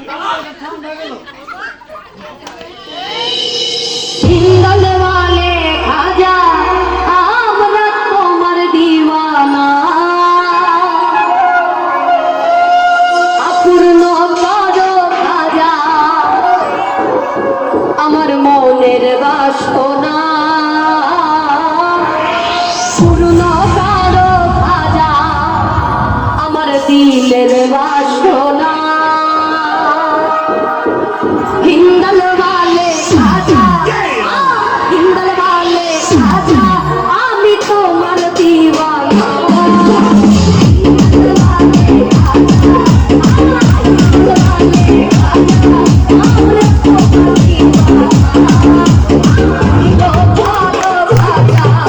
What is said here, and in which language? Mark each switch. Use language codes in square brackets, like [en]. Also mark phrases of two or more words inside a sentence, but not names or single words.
[hi] हिंदल वाले खाजा [bn] আমরা তোমার দিওয়ানা অপূর্ণ করো খাজা আমার মনের বাসনা পূর্ণ করো খাজা আমার দিলের বাসনা [hi] हिंदल वाले खाजा हिंदल वाले खाजा [bn] আমি তোমার দিওয়ানা [hi] हिंदल वाले खाजा हिंदल वाले खाजा [bn] আমি তোমার দিওয়ানা আমি তোমার খাজা